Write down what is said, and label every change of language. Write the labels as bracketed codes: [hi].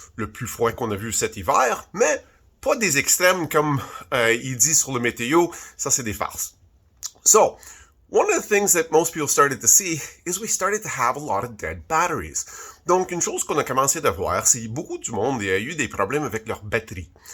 [fr] Le plus froid qu'on a vu cet hiver, mais pas des extrêmes comme il dit sur le météo. Ça, c'est des farces. [en] So, one of the things that most people started to see is we started to have a lot of dead batteries. [fr] Donc, une chose qu'on a commencé à voir, c'est beaucoup du monde a eu des problèmes avec leur batterie.